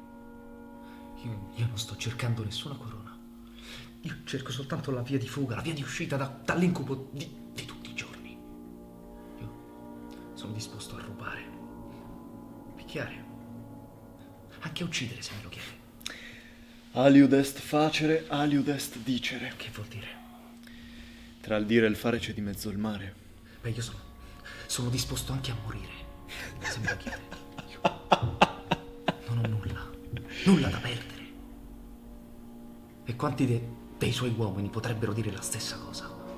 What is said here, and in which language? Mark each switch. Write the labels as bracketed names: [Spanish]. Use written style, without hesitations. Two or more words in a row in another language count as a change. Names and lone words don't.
[Italian] Io non sto cercando nessuna corona. Io cerco soltanto la via di fuga, la via di uscita dall'incubo di tutti i giorni. Io sono disposto a rubare, picchiare, anche a uccidere se me lo chiede. [Latin] Aliud est facere, aliud est dicere. [Italian] Che vuol dire? Tra il dire e il fare c'è di mezzo il mare. Beh, io sono disposto anche a morire, se me lo chiede. Io non ho nulla da perdere. E quanti dei suoi uomini potrebbero dire la stessa cosa?